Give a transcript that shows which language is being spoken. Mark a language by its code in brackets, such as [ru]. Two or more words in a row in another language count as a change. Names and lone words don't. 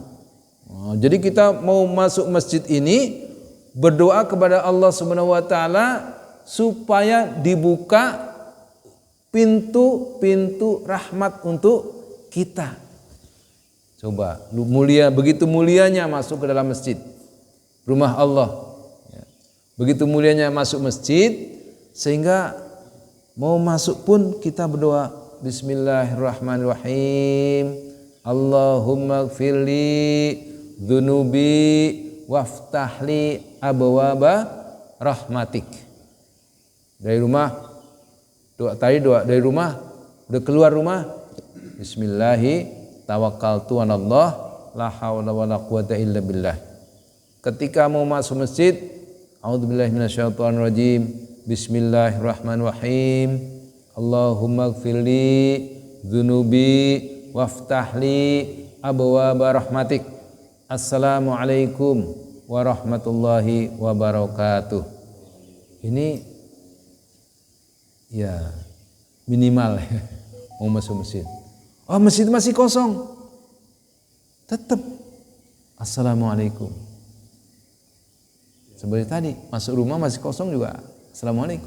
[id] Jadi kita mau masuk masjid ini berdoa kepada Allah [ar] سبحانه وتعالى [id] supaya dibuka pintu-pintu rahmat untuk kita. Coba mulia, begitu mulianya masuk ke dalam masjid, rumah Allah. Begitu mulianya masuk masjid, sehingga mau masuk pun kita berdoa Bismillahirrahmanirrahim. [ar] اللهم اغفر لي ذنوبي وافتح لي أبواب رحمتك. [id] Dari rumah doa dari rumah, udah keluar rumah, [ar] بسم الله توكلت على الله لا حول ولا قوة إلا بالله. [id] Ketika mau masuk masjid, [ar] أعوذ بالله من الشيطان الرجيم. Bismillahirrahmanirrahim. اللهم اغفر لي ذنوبي وافتح لي أبواب رحمتك. السلام عليكم ورحمة الله وبركاته. [id] Ini ya minimal mau masuk masjid. Oh, masjid masih kosong, tetap assalamualaikum. Seperti tadi masuk rumah masih kosong juga assalamualaikum.